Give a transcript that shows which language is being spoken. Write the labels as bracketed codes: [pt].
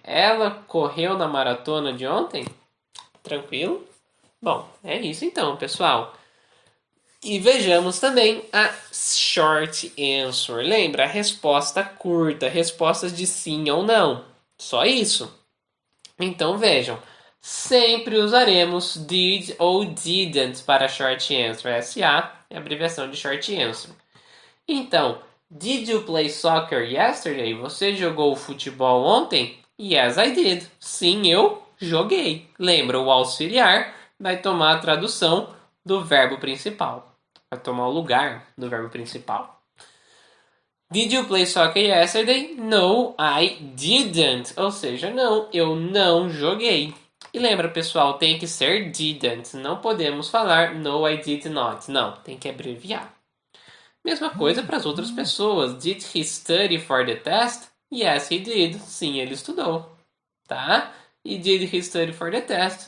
[pt] Ela correu na maratona de ontem? Tranquilo? Bom, é isso então, pessoal. E vejamos também a short answer. Lembra? A resposta curta, respostas de sim ou não. Só isso. Então vejam, sempre usaremos did ou didn't para short answer. SA é a abreviação de short answer. Então, [en] did you play soccer yesterday? [pt] Você jogou futebol ontem? [en] Yes, I did. [pt] Sim, eu joguei. Lembra, o auxiliar vai tomar a tradução do verbo principal. Vai tomar o lugar do verbo principal. [en] Did you play soccer yesterday? No, I didn't. [pt] Ou seja, não, eu não joguei. E lembra, pessoal, tem que ser didn't. Não podemos falar [en] no, I did not. [pt] Não, tem que abreviar. Mesma coisa para as outras pessoas. [en] Did he study for the test? Yes, he did. [pt] Sim, ele estudou. Tá? E [en] did he study for the test?